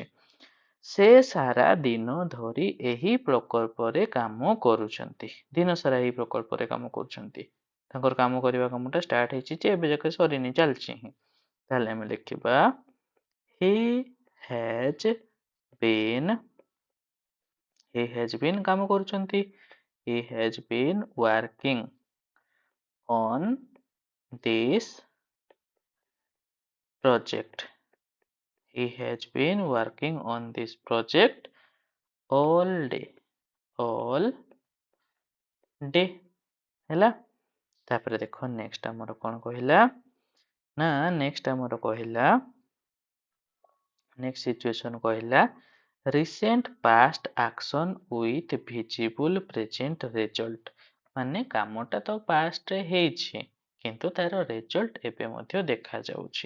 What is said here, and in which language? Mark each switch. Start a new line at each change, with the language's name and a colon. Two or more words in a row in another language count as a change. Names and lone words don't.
Odia: ସେ ସାରା ଦିନ ଧରି ଏହି ପ୍ରକଳ୍ପରେ କାମ କରୁଛନ୍ତି, ଦିନ ସାରା ଏହି ପ୍ରକଳ୍ପରେ କାମ କରୁଛନ୍ତି, ତାଙ୍କର କାମ କରିବା କାମଟା ଷ୍ଟାର୍ଟ ହେଇଛି ଯେ ଏବେ ଯାକେ ସରିନି, ଚାଲିଛି ହିଁ। ତାହେଲେ ଆମେ ଲେଖିବା
English: he has been, he has been
Odia: କାମ କରୁଛନ୍ତି,
English: he has been working on this project, he has been working on this project all day, all day ହେଲା।
Odia: ତାପରେ ଦେଖ ନେକ୍ସଟ ଆମର କଣ କହିଲା ନା, ନେକ୍ସଟ ଆମର କହିଲା,
English: next situation
Odia: କହିଲା
English: recent past action with visible present result,
Odia: ମାନେ କାମଟା ତ ପାଷ୍ଟରେ ହେଇଛି କିନ୍ତୁ ତାର ରେଜଲ୍ଟ ଏବେ ମଧ୍ୟ ଦେଖାଯାଉଛି।